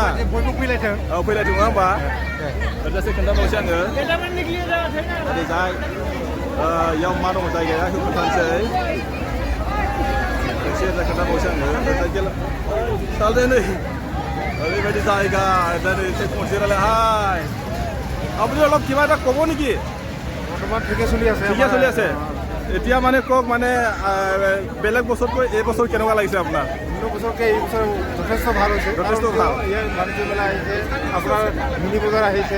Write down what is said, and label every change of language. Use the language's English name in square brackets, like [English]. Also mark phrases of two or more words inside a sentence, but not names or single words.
[Bodo] बयबो फैलायथों फैलायथों नङा होमबा ओरैजासे खोन्थाबावसै आङो ओरैजाय याव मा दङ जायगाया बेखौ खोन्थानोसै एसे खोन्थाबावसै आङो सालदे नै ओरैबायदि जायगा [Assamese] এসে পৌঁছে গেলে হাই আপুনি অলপ কিবা এটা ক'ব নেকি বৰ্তমান ঠিকে চলি আছে এতিয়া মানে কওক মানে বেলেগ বছৰতকৈ এই বছৰ কেনেকুৱা লাগিছে আপোনাৰ অন্য বছৰকে এই বছৰ যথেষ্ট ভাল হৈছে যথেষ্ট ভাল ইয়াৰ বাণিজ্য মেলা আহিছে আপোনাৰ মিনি বজাৰ আহিছে